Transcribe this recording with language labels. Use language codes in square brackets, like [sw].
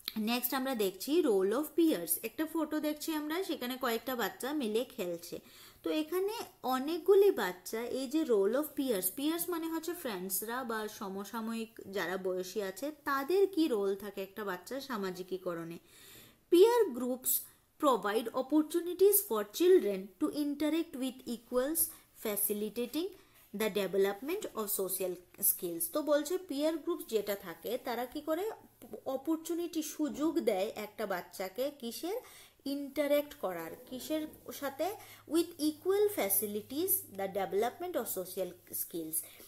[bn] Next আমরা দেখছি role of pears. একটা ফটো দেখছি আমরা, সেখানে কয়েকটা বাচ্চা মিলে খেলছে। তো তো এখানে অনেকগুলি বাচ্চা এই যে রোল অফ পিয়ার্স, পিয়ার্স মানে হচ্ছে ফ্রেন্ডসরা বা সমসাময়িক যারা বয়সী আছে, তাদের কি রোল থাকে একটা বাচ্চার সামাজিকীকরণে। [en] Peer groups provide opportunities for children to interact with equals, facilitating the development of social skills. [bn] তো বলছে পিয়ার গ্রুপ যেটা থাকে তারা কি করে অপরচুনিটি, সুযোগ দেয় একটা বাচ্চাকে কিসের, ইন্টারেক্ট করার, কিসের সাথে, [en] With equal facilities the development of social skills.